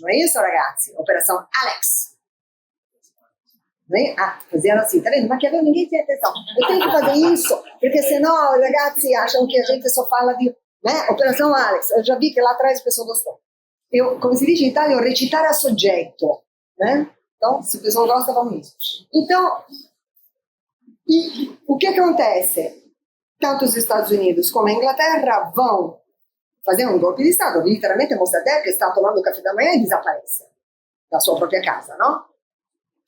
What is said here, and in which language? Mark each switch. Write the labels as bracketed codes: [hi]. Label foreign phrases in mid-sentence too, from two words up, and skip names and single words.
[pt] Não é isso, ragazzi? Operação Alex. Fazendo assim, tá vendo? Maquiavel, ninguém tem atenção. Eu tenho que fazer isso, porque senão os ragazzi acham que a gente só fala de, né? Operação Alex. Eu já vi que lá atrás a pessoa gostou. Como se diz em Itália, [it] recitare a soggetto, [pt] né? Então, se a pessoa gosta, vamos nisso. Então, o que acontece? Tanto os Estados Unidos como a Inglaterra vão fazer um golpe de Estado. Literalmente, Mossadegh está tomando café da manhã e desaparece da sua própria casa, não?